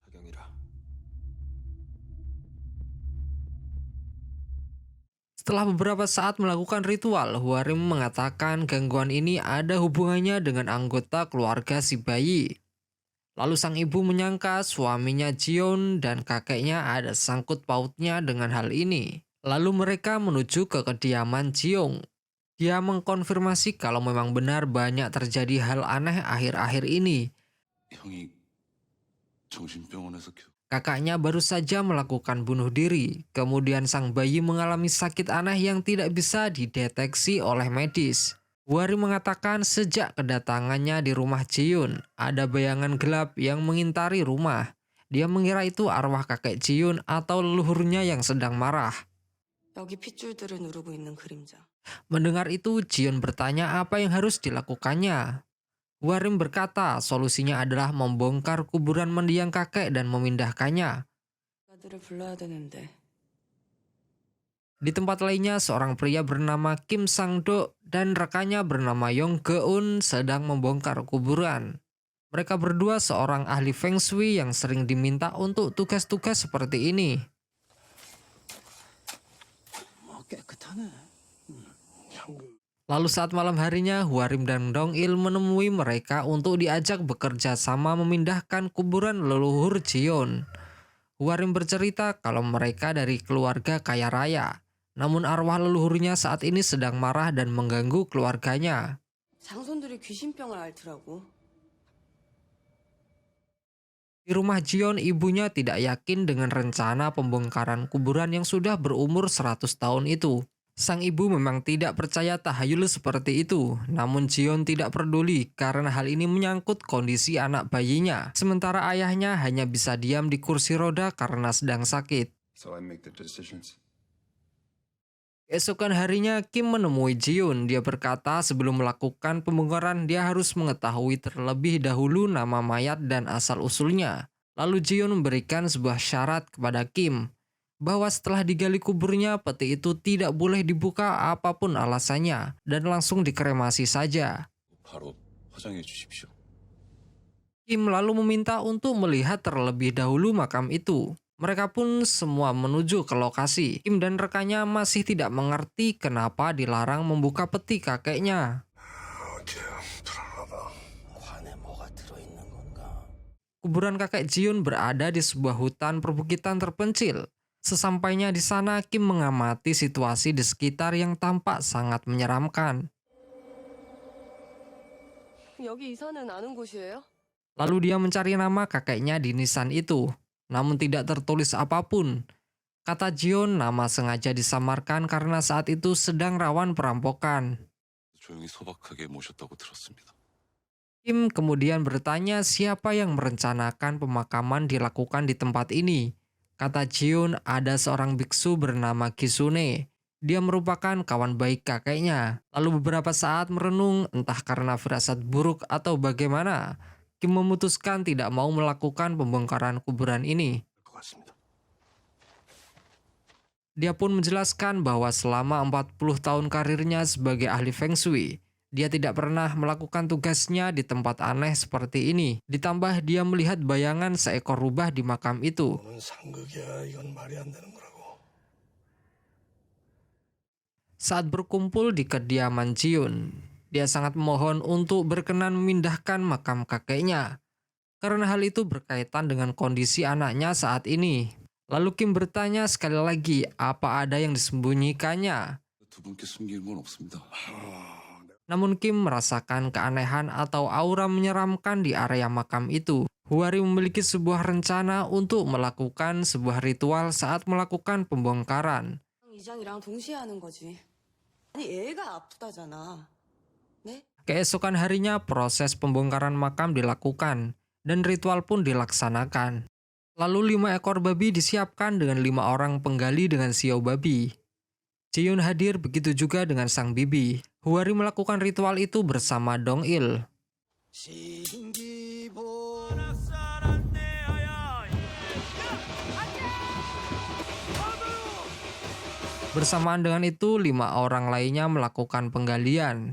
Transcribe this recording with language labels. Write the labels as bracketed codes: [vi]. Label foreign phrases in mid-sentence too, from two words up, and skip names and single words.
[id] Setelah beberapa saat melakukan ritual, Huarim mengatakan gangguan ini ada hubungannya dengan anggota keluarga si bayi. Lalu sang ibu menyangka suaminya Jion dan kakeknya ada sangkut pautnya dengan hal ini. Lalu mereka menuju ke kediaman Jiong. Dia mengkonfirmasi kalau memang benar banyak terjadi hal aneh akhir-akhir ini. [ko] 형이 정신병원에서 [id] Kakaknya baru saja melakukan bunuh diri, kemudian sang bayi mengalami sakit aneh yang tidak bisa dideteksi oleh medis. Wari mengatakan sejak kedatangannya di rumah Jiun, ada bayangan gelap yang mengintari rumah. Dia mengira itu arwah kakek Jiun atau leluhurnya yang sedang marah. [ko] 여기 핏줄들을 누르고 있는 그림자. [id] Mendengar itu, Jiun bertanya apa yang harus dilakukannya. Warim berkata solusinya adalah membongkar kuburan mendiang kakek dan memindahkannya. [ko] 가들을 불러야 되는데. [id] Di tempat lainnya, seorang pria bernama Kim Sang-do dan rekannya bernama Yong Geun sedang membongkar kuburan. Mereka berdua seorang ahli Feng Shui yang sering diminta untuk tugas-tugas seperti ini. [ko] 깨끗하네. [id] Lalu saat malam harinya, Huarim dan Dong Il menemui mereka untuk diajak bekerja sama memindahkan kuburan leluhur Jion. Huarim bercerita kalau mereka dari keluarga kaya raya. Namun arwah leluhurnya saat ini sedang marah dan mengganggu keluarganya. [ko] 장손들이 귀신병을 앓더라고. [id] Di rumah Jion, ibunya tidak yakin dengan rencana pembongkaran kuburan yang sudah berumur 100 tahun itu. Sang ibu memang tidak percaya tahayul seperti itu, namun Jion tidak peduli karena hal ini menyangkut kondisi anak bayinya. Sementara ayahnya hanya bisa diam di kursi roda karena sedang sakit. [en] So I make the decisions. [id] Keesokan harinya, Kim menemui Jiun. Dia berkata sebelum melakukan pembongkaran, dia harus mengetahui terlebih dahulu nama mayat dan asal-usulnya. Lalu Jiun memberikan sebuah syarat kepada Kim, bahwa setelah digali kuburnya, peti itu tidak boleh dibuka apapun alasannya, dan langsung dikremasi saja. [ko] 바로 화장해 주십시오. [id] Kim lalu meminta untuk melihat terlebih dahulu makam itu. Mereka pun semua menuju ke lokasi. Kim dan rekannya masih tidak mengerti kenapa dilarang membuka peti kakeknya. [ko] 불안하다. 관에 뭐가 들어있는 건가? [id] Kuburan kakek Jiun berada di sebuah hutan perbukitan terpencil. Sesampainya di sana, Kim mengamati situasi di sekitar yang tampak sangat menyeramkan. [ko] 여기 이사는 아는 곳이에요? [id] Lalu dia mencari nama kakeknya di nisan itu, namun tidak tertulis apapun. Kata Jion, nama sengaja disamarkan karena saat itu sedang rawan perampokan. [ko] 조용히 소박하게 모셨다고 들었습니다. [id] Kim kemudian bertanya siapa yang merencanakan pemakaman dilakukan di tempat ini. Kata Jion, ada seorang biksu bernama Kisune. Dia merupakan kawan baik kakeknya. Lalu beberapa saat merenung, entah karena firasat buruk atau bagaimana, Kim memutuskan tidak mau melakukan pembongkaran kuburan ini. [ko] 것 같습니다. [id] Dia pun menjelaskan bahwa selama 40 tahun karirnya sebagai ahli Feng Shui, dia tidak pernah melakukan tugasnya di tempat aneh seperti ini. Ditambah dia melihat bayangan seekor rubah di makam itu. [ko] 너는 상극이야. 이건 말이 안 되는 거라고. [id] Saat berkumpul di kediaman Jiun, dia sangat memohon untuk berkenan memindahkan makam kakeknya. Karena hal itu berkaitan dengan kondisi anaknya saat ini. Lalu Kim bertanya sekali lagi, apa ada yang disembunyikannya? [ko] 두 분께 숨기는 건 없습니다. [id] Namun Kim merasakan keanehan atau aura menyeramkan di area makam itu. Huari memiliki sebuah rencana untuk melakukan sebuah ritual saat melakukan pembongkaran. [ko] 이장이랑 동시에 하는 거지. 아니 애가 아프다잖아. 네? [id] Keesokan harinya proses pembongkaran makam dilakukan dan ritual pun dilaksanakan. Lalu 5 ekor babi disiapkan dengan 5 orang penggali dengan siau babi. Jaehyun hadir, begitu juga dengan sang bibi. Huari melakukan ritual itu bersama Dong Il. Bersamaan dengan itu, 5 orang lainnya melakukan penggalian.